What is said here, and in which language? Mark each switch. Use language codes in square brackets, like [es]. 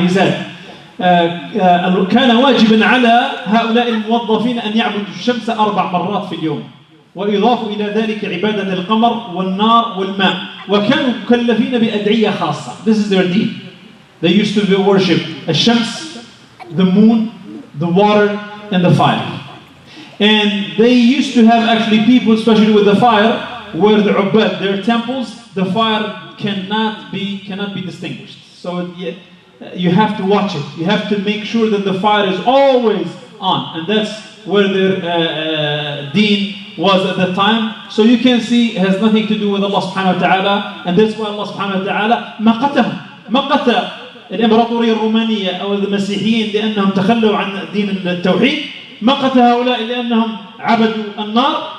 [en] He said, [ar] كان واجبا على هؤلاء الموظفين أن يعبدوا الشمس 4 مرات في اليوم وإضاف إلى ذلك عبادة القمر والنار والماء وكانوا مكلفين بأدعية خاصة. [en] This is their deen. They used to worship الشمس, the moon, the water and the fire. And they used to have actually people, especially with the fire, where the ubbad, their temples, the fire cannot be distinguished. So you have to watch it. You have to make sure that the fire is always on. And that's where their deen was at that time. So you can see it has nothing to do with Allah subhanahu wa ta'ala. And that's why [ar] Allah subhanahu wa ta'ala مقت الإمبراطورية الرومانية أو المسيحيين لأنهم تخلوا عن دين التوحيد. مقت هؤلاء لأنهم عبدوا النار.